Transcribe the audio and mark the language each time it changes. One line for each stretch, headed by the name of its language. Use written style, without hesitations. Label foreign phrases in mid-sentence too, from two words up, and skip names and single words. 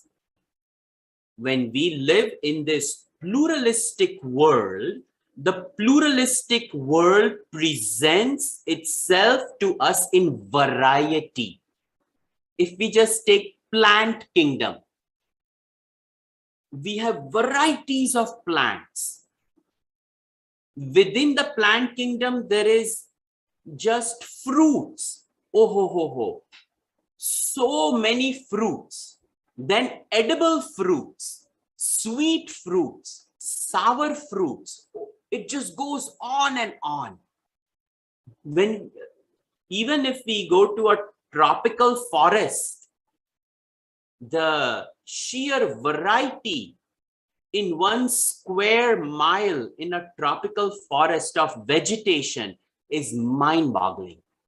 English: When we live in this pluralistic world, the pluralistic world presents itself to us in variety. If we just take plant kingdom, we have varieties of plants. Within the plant kingdom, there is just fruits. Oh ho ho ho. So many fruits. Then edible fruits, sweet fruits, sour fruits. It just goes on and on. Even if we go to a tropical forest, the sheer variety in 1 square mile in a tropical forest of vegetation is mind-boggling.